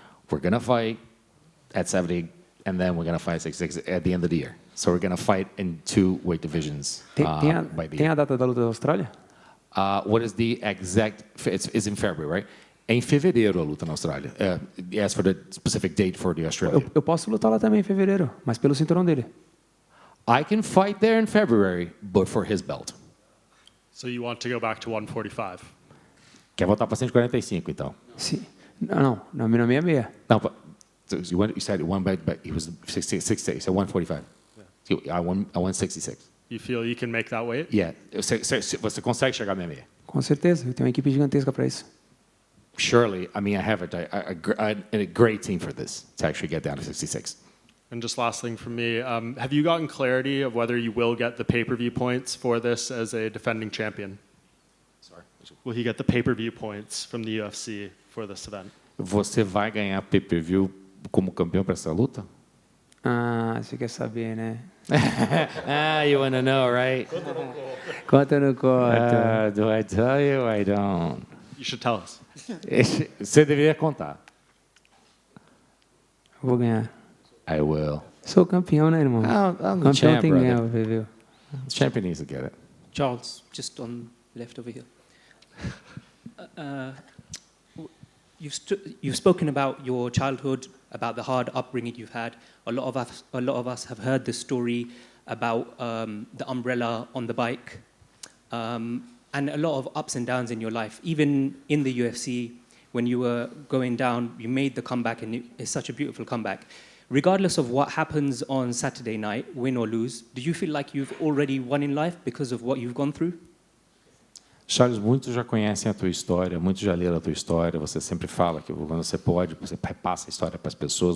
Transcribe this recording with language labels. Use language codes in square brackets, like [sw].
[en] We're going to fight at 70, and then we're going to fight 66 at the end of the year. So we're going to fight in two weight divisions by the [pt] Tem [en] year. [pt] a data da luta da Austrália? [en] What is the exact? It's in February, right? [pt] É em fevereiro a luta na Austrália. [en] As for the specific date for the Australia. [pt] Eu posso lutar lá também em fevereiro, mas pelo cinturão dele. [en] I can fight there in February, but for his belt. So you want to go back to 145? [pt] Quer voltar para 145, então? Sim. Não, na 66. Não, [en] but so you said one, but he was 66. You said 145. Yeah. I won 66. You feel you can make that weight? Yeah. [pt] Você consegue chegar na 66? Com certeza, eu tenho uma equipe gigantesca para isso. [en] Surely, I mean, I have a great team for this to actually get down to 66. And just last thing from me, have you gotten clarity of whether you will get the pay-per-view points for this as a defending champion? Sorry. Will he get the pay-per-view points from the UFC for this event? [pt] Você vai ganhar pay-per-view como campeão para essa luta? Ah, você quer saber, né? [en] You want to know, right? [pt] Conta ou não conta? [en] Do I tell you? I don't. You should tell us. [pt] Você deveria contar. Vou ganhar. [en] I will. [pt] Sou campeão, né, irmão? [en] I'm the [pt] Campeão [en] champ, [pt] tem que ganhar, [en] brother. [pt] viu? [en] The champion needs to get it. Charles, just on left over here. You've spoken about your childhood, about the hard upbringing you've had. A lot of us have heard the story about the umbrella on the bike, and a lot of ups and downs in your life. Even in the UFC, when you were going down, you made the comeback, and it's such a beautiful comeback. Regardless of what happens on Saturday night, win or lose, do you feel like you've already won in life because of what you've gone through? [pt] Charles, muitos já conhecem a tua história, muitos já leram a tua história. Você sempre fala que quando você pode, você repassa a história para as pessoas.